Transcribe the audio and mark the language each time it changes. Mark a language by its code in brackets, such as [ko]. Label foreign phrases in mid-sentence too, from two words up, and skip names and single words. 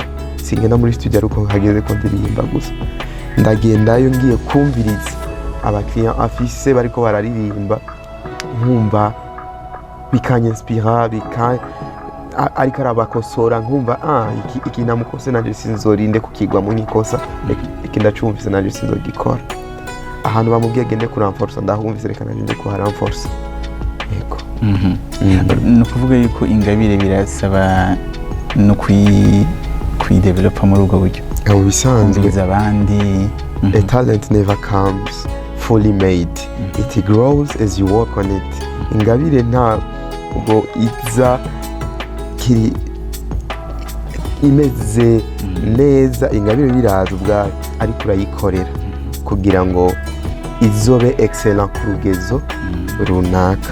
[rn] Singenda muri studio ariko hageze ko ndirimba gusa, ndagendayo ngiye kumviriza abakiriya afise bariko bararirimba, nkumva bikanyispira, ariko arabakosora, nkumva iki namukose nanje sinzorinde kukigwa mu nkikosa, iki ndacumvise nanje sinzogikora. Ahantu bamubwiye gende kuramforsa, ndahumvise reka nanje nde kuharamforsa. Yego. Ni ukuvuga yuko ingabire birasaba no kuyidevelopa muri ubwo buryo. Mu bisanzwe abandi, [en] a talent never comes fully made, it grows as you work on it. [rn] Ingabire ntabwo iza kiri imeze neza, ingabire biraza ubwayo, ariko urayikorera kugira ngo izobe excellent ku rugezo runaka.